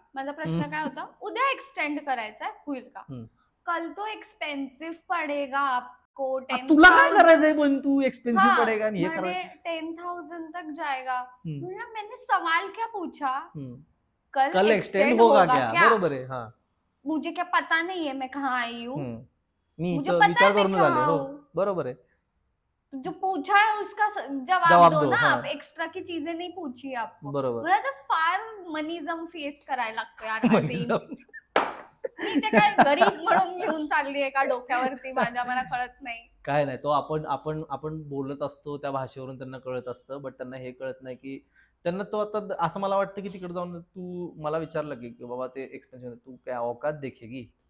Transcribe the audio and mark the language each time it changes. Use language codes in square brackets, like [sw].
[mr] माझा प्रश्न काय होता, उद्या एक्सटेंड करायचंय होईल का. [hi] कल तो एक्सपेन्सिव्ह पडेगा आपको, [mr] तुला काय करायचंय पण तू [hi] एक्सपेन्सिव्ह पडेगा [mr] आणि हे करायचं [hi] 10,000 तक जाएगा. म्हणलं मैंने सवाल क्या पूछा, कल एक्सटेंड होगा क्या. [mr] बरोबर आहे. [hi] हाँ, मुझे क्या पता नहीं है मैं कहाँ आई हूँ, [mr] मी विचार करून झाले. हो बरोबर आहे. [hi] जो पूछा है उसका जवाब दो ना. आप एक्स्ट्रा की चीजें नहीं पूछी आपको. [mr] बरोबर. मला तर फार मनिझम फेस करायला लागतो यार. मी ते काय गरीब म्हणून घेऊन चालली आहे का डोक्यावरती माझ्या, मला कळत नाही. काय नाही, तो आपण बोलत असतो त्या भाषेवरून, त्यांना कळत असतं, बट त्यांना हे कळत नाही की त्यांना तो आता असं मला वाटतं की तिकडे जाऊन तू मला विचारलं की बाबा ते एक्सपेन्सिव्ह, तू काय [hi] औकात देखेगी.